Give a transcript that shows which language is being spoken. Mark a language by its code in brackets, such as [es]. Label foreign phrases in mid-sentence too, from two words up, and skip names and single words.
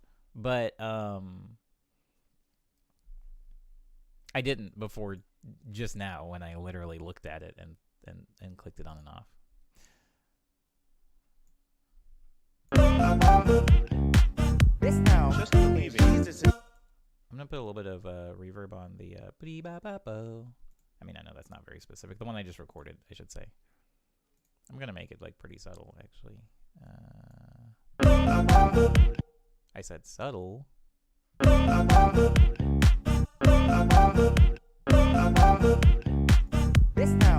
[en] But I didn't before just now when I literally looked at it and clicked it on and off. This now Just believe it. Jesus is I'm gonna put a little bit of reverb on the ba-dee-ba-ba-bo. I mean, I know that's not very specific. The one I just recorded, I should say. I'm gonna make it like pretty subtle, actually. I said subtle. this now